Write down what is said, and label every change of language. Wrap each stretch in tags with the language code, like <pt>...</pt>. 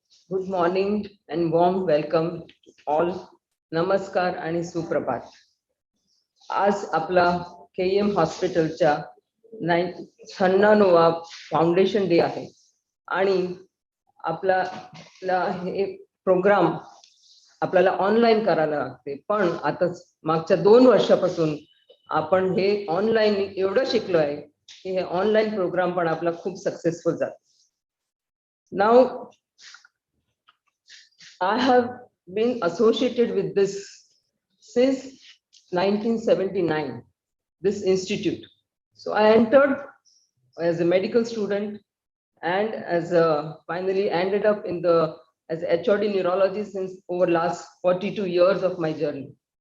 <en>Good morning and warm welcome to all.</en> <mr>नमस्कार आणि सुप्रभात. आज आपला KEM हॉस्पिटलच्या 96वा फाउंडेशन डे आहे आणि आपला हे प्रोग्राम आपल्याला ऑनलाईन करायला लागते, पण आता मागच्या 2 वर्षापासून आपण हे ऑनलाईन एवढं शिकलो आहे की हे ऑनलाईन प्रोग्राम पण आपला खूप सक्सेसफुल जातो.</mr> <en>Now I have been associated with this since 1979, this institute. So I entered as a medical student and finally ended up as HOD neurology since over last 42 years of my journey.</en>